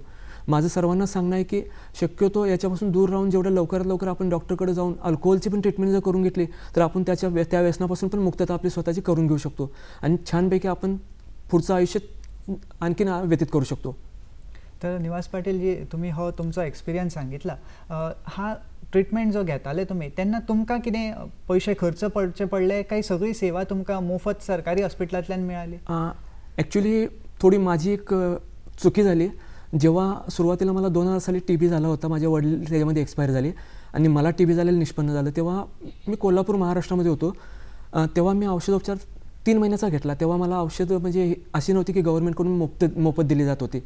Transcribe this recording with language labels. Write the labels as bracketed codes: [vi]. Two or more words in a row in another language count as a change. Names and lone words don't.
[mr] माझं सर्वांना सांगणं आहे की शक्यतो याच्यापासून दूर राहून जेवढं लवकरात लवकर आपण डॉक्टरकडे जाऊन अल्कोहोलची पण ट्रीटमेंट जर करून घेतली तर आपण त्या व्यसनापासून पण मुक्तता आपली स्वतःची करून घेऊ शकतो आणि छानपैकी आपण पुढचं आयुष्य आणखीन व्यतीत करू शकतो. [kok] तर निवास पाटील जी, तुम्ही हो तुमचो एक्सपिरियन्स सांगितला, हा ट्रीटमेंट जो घेताले तुमी तेन्ना तुमकां कितें पयशे खर्च पडचे पडले काय सगळी सेवा तुमकां मोफत सरकारी हॉस्पिटलांतल्यान मेळाली? [mr] ॲक्च्युली थोडी माझी एक चुकी झाली. जेव्हा सुरुवातीला मला 2000 साली TB झाला होता, माझे वडील त्याच्यामध्ये एक्सपायर झाले आणि मला TB झालेलं निष्पन्न झालं, तेव्हा मी कोल्हापूर महाराष्ट्रामध्ये होतो. तेव्हा मी औषधोपचार 3 महिन्याचा घेतला. तेव्हा मला औषधं म्हणजे अशी नव्हती की गव्हर्नमेंटकडून मोफत दिली जात होती.